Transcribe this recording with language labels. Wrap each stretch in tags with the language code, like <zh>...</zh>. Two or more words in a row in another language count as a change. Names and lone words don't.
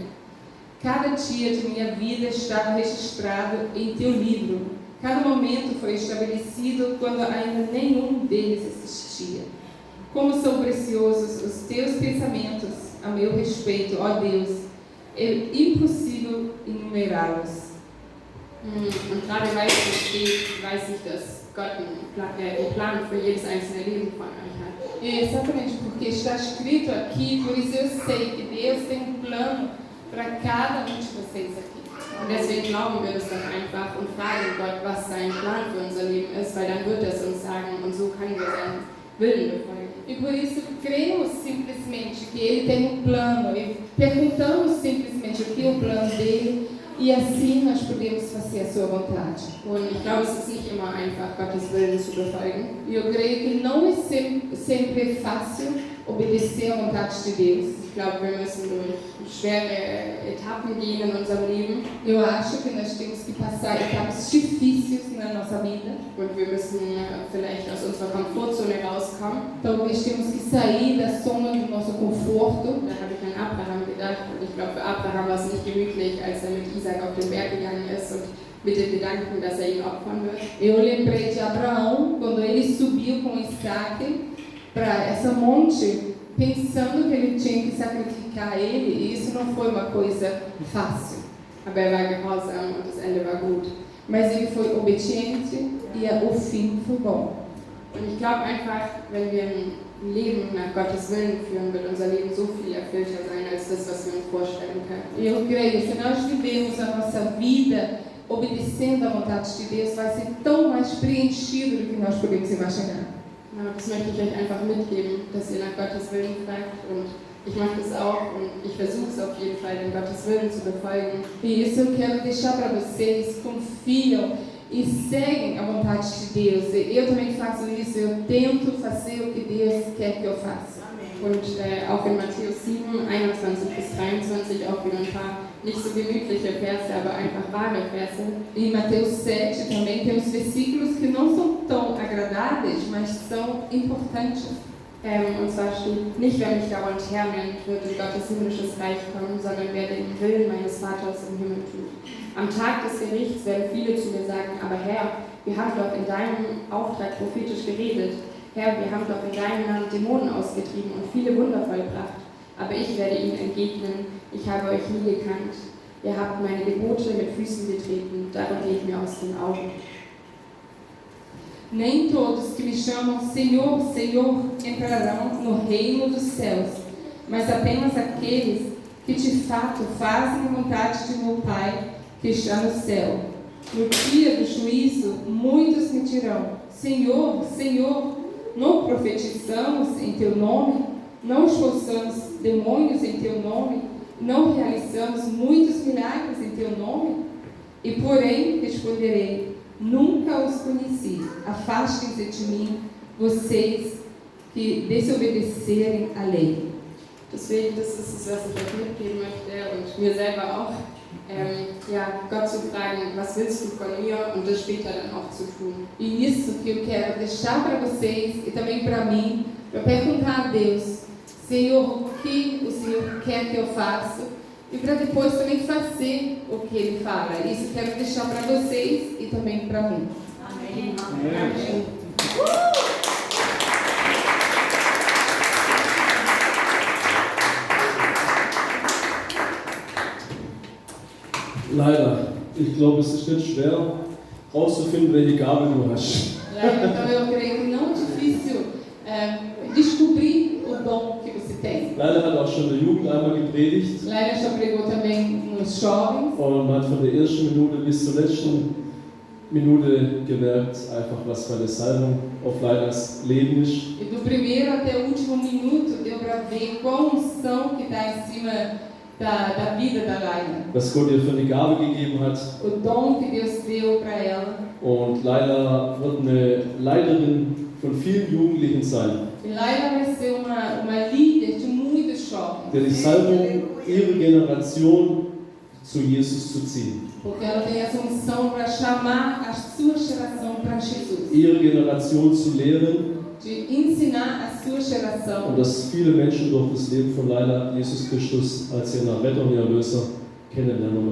<pt>Cada dia de minha vida estava registrado em teu livro. Cada momento foi estabelecido quando ainda nenhum deles existia. Como são preciosos os teus pensamentos a meu respeito, ó Deus. É impossível enumerá-los.</pt> <de>Und gerade weil es hier steht, weiß ich, dass Gott einen Plan für jedes einzelne Leben von euch hat.</de> <pt>É exatamente porque está escrito aqui, por isso eu sei que Deus tem um plano para cada um de vocês aqui.</pt> <de>Und deswegen glauben wir das dann einfach und fragen Gott, was sein Plan für unser Leben ist, weil dann wird er es uns sagen und so können wir seinen Willen befolgen.</de> <pt>E por isso cremos simplesmente que Ele tem um plano e perguntamos simplesmente o que é o plano dele e assim nós podemos fazer a sua vontade.</pt> <de>Und ich glaube, es ist nicht immer einfach, Gottes Willen zu befolgen.</de> <pt>E eu creio que não é sempre fácil obedecer à vontade de Deus.</pt> <de>Ich glaube, wir müssen durch schwere Etappen gehen in unserem Leben</de> <pt>Eu acho que nós temos que passar etapas difíceis na nossa vida.</pt> <de>und wir müssen vielleicht aus unserer Komfortzone rauskommen.</de> <pt>Talvez temos que sair da zona do nosso conforto.</pt> <de>Da habe ich an Abraham gedacht und ich glaube, für Abraham war es nicht gemütlich, als er mit Isaac auf den Berg gegangen ist und mit dem Gedanken, dass er ihn opfern wird.</de> <pt>Eu lembrei de Abraão quando ele subiu com Isaac para essa monte, pensando que ele tinha que sacrificar ele, e isso não foi uma coisa fácil.</pt> <de>Aber er war gehorsam und das Ende war gut.</de> <pt>Mas ele foi obediente e o fim foi bom.</pt> <de>Und ich glaube einfach, wenn wir ein Leben nach Gottes Willen führen, wird unser Leben so viel erfüllter sein, als das, was wir uns vorstellen können.</de> <pt>E eu creio, se nós vivemos a nossa vida obedecendo à vontade de Deus, vai ser tão mais preenchido do que nós podemos imaginar.</pt> <de>Ja, das möchte ich euch einfach mitgeben, dass ihr nach Gottes Willen fragt und ich mache das auch und ich versuche es auf jeden Fall, den Gottes Willen zu befolgen.</de> <pt>E isso eu quero deixar para vocês, confiam e seguem a vontade de Deus. Eu também faço isso, eu tento fazer o que Deus quer que eu faça.</pt> <de>Und auch in Matthäus 7, 21 bis 23 auch wieder ein paar nicht so gemütliche Verse, aber einfach wahre Verse.</de> <pt>Em Mateus 7 também tem os versículos que não são tão agradáveis, mas são importantes.</pt> <de>Und zwar steht, nicht wer mich dauernd Herr nennt, wird in Gottes himmlisches Reich kommen, sondern wer den Willen meines Vaters im Himmel tut. Am Tag des Gerichts werden viele zu mir sagen, aber Herr, wir haben doch in deinem Auftrag prophetisch geredet. Herr, wir haben doch in deinem Namen Dämonen ausgetrieben und viele Wunder vollbracht. Aber ich werde ihnen entgegnen, ich habe euch nie gekannt. Ihr habt meine Gebote mit Füßen getreten, darum geht mir aus den Augen.</de> <pt>Nem todos que me chamam Senhor, Senhor entrarão no reino dos céus, mas apenas aqueles que de fato fazem a vontade de meu Pai que está no céu. No dia do juízo, muitos me dirão, Senhor, Senhor, não profetizamos em teu nome? Não expulsamos demônios em teu nome? Não realizamos muitos milagres em teu nome? E porém responderei, nunca os conheci. Afastem-se de mim, vocês que desobedecerem a lei.</pt> <de>Deswegen, das ist es, was ich euch mitgeben möchte und mir selber auch. Gott zu fragen, was willst du von mir und das später dann auch zu tun.</de> <pt>E isso que eu quero deixar para vocês e também para mim, para perguntar a Deus, Senhor, o que o Senhor quer que eu faça? E para depois também fazer o que Ele fala. Isso eu quero deixar para vocês e também para mim. Amém. Amém.</pt> <de>Leider, ich glaube, es ist nicht schwer, herauszufinden, welche Gabe du hast.</de> <pt>Então eu creio que não é difícil descobrir o dom que você tem.</pt> <de>Leider hat auch schon der Jugend einmal gepredigt</de> <pt>Leila já pregou também nos jovens.</pt> <de>und man hat von der ersten Minute bis zur letzten Minute gemerkt, einfach was für eine Salbung auf Leilers Leben ist.</de> <pt>E do primeiro até o último minuto deu para ver qual unção que está em cima da vida da Laila.</pt> <de>Was Gott ihr für eine Gabe gegeben hat.</de> <pt>O dom que Deus deu para ela.</pt> <de>Und Leila wird eine Leiterin von vielen Jugendlichen sein.</de> <pt>E Laila vai ser uma líder de muitos jovens.</pt> <de>Der die Salbung, ihre Generation zu Jesus zu ziehen.</de> <pt>Porque ela tem essa unção para chamar a sua geração para Jesus.</pt> <de>Ihre Generation zu lehren.</de> <pt>de ensinar a sua geração.</pt> <de>Und dass viele Menschen durch das Leben von Leila Jesus Christus als ihren Retter und Erlöser kennenlernen und</de>